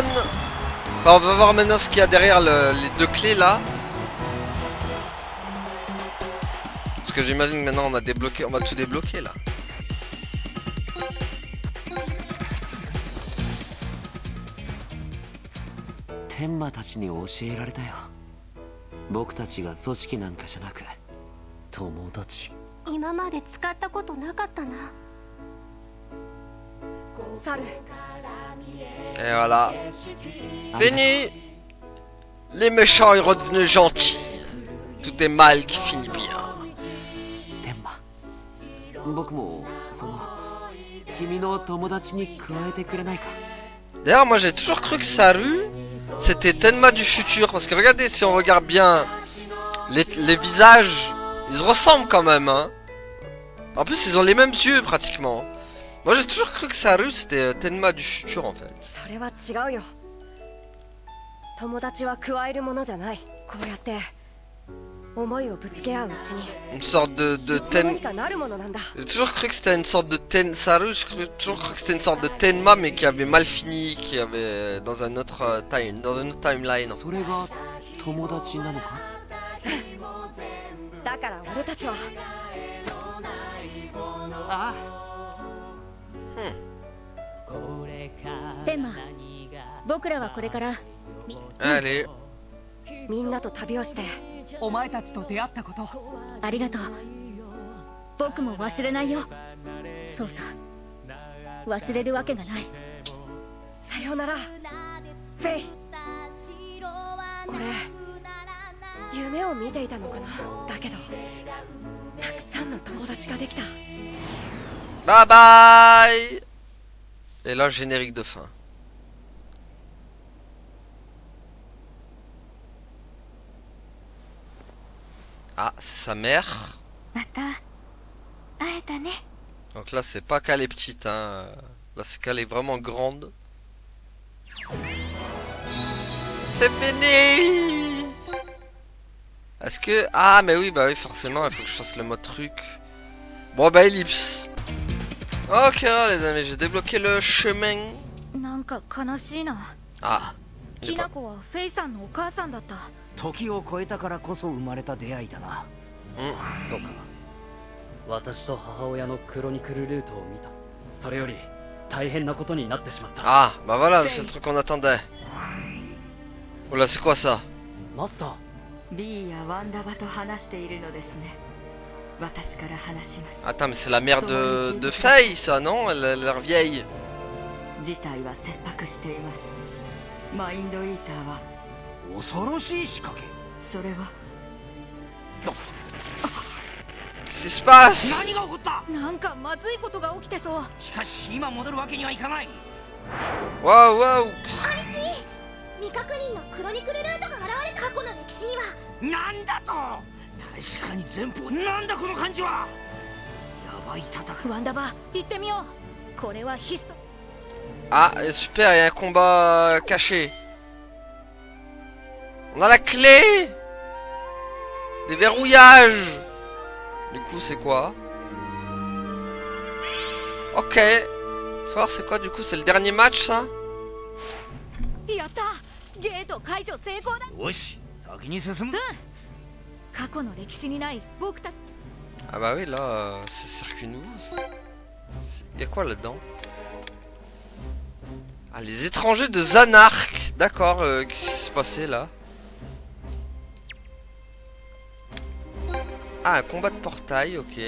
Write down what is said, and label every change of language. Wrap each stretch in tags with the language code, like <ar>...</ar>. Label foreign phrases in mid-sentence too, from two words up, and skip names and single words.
<fr>Enfin, on va voir maintenant ce qu'il y a derrière les deux clés là. Parce que j'imagine que maintenant on a débloqué, on va tout débloquer là.</fr> <ja>Tenma たちに教えられたよ。僕たちが組織なんかじゃなく、友達。今まで使ったことなかったな。サル。</ja> <fr>Et voilà. Fini. Les méchants sont redevenus gentils. Tout est mal qui finit bien.</fr> <ja>Tenma. 僕もその君の友達に加えてくれないか。</ja> <fr>D'ailleurs, moi j'ai toujours cru que Saru c'était Tenma du futur. Parce que regardez, si on regarde bien les visages, ils se ressemblent quand même. Hein. En plus, ils ont les mêmes yeux pratiquement. Moi j'ai toujours cru que Saru c'était Tenma du futur en fait.</fr> <ja>それは違うよ。友達は加えるものじゃない。こうやって思いをぶつけ合ううちに。</ja> <fr>Une sorte de</fr> <ja>どう Ten. にかなるものなんだ。</ja> <fr>J'ai toujours cru que c'était une sorte de Saru, toujours cru que c'était une sorte de Tenma mais qui avait mal fini, qui avait dans un autre dans une autre timeline.</fr> <ja>それが友達なのか？だから俺たちは。ああ。テンマ、僕らはこれから。</ja> <fr>Allez.</fr> <ja>みんなと旅をして。お前たちと出会ったこと。ありがとう。僕も忘れないよ。そうさ。忘れるわけがない。さよなら、フェイ。俺、夢を見ていたのかな。だけど、たくさんの友達ができた。</ja> <en>Bye bye.</en> <fr>Et là, générique de fin. Ah, c'est sa mère. Donc là, c'est pas qu'elle est petite, hein. Là, c'est qu'elle est vraiment grande. C'est fini. Est-ce que... Ah, mais oui, bah oui, forcément, il faut que je fasse le mode truc. Bon, bah, ellipse. Ok, les amis, j'ai débloqué le chemin. Ah.</fr> <ja>きなこはフェイさんのお母さんだった。時を超えたからこそ生まれた出会いだな。そうか。私と母親のクロニクルルートを見た。それより大変なことになってしまった。</ja> <fr>Ah, bah voilà, c'est le truc qu'on attendait. Oh là, c'est quoi ça?</fr> <ja>マスター。 B やワンダバと話しているのですね。私から話します。</ja> <fr>Attends, mais c'est la mère de Faye, ça, non? Elle a l'air vieille.</fr> <ja>事態は切迫しています。マインドイーターは恐ろしい仕掛け。それは</ja> <fr>Qu'est-ce qui se passe?</fr> <ja>何が起こった？なんかまずいことが起きてそう。しかし今戻るわけにはいかない。</ja> <fr>Waouh, waouh.</fr> <ja>アリチ、未確認のクロニクルルートが現れ過去の歴史には。なんだと？確かに前方。なんだこの感じは。やワンダバ行ってみよう。これはヒスト。</ja> <fr>Ah, super, il y a un combat caché. On a la clé. Des verrouillages. Du coup, c'est quoi? Ok. Fort, c'est quoi du coup? C'est le dernier match, ça?</fr> <ja>やった。ゲート解除成功だ。よし、先に進む。過去の歴史にない僕たち。</ja> <fr>Ah bah oui, là, c'est circuit nouveau. Il y a quoi là-dedans? Ah, les étrangers de Zanark. D'accord, qu'est-ce qui s'est passé là? Ah, un combat de portail, ok.</fr>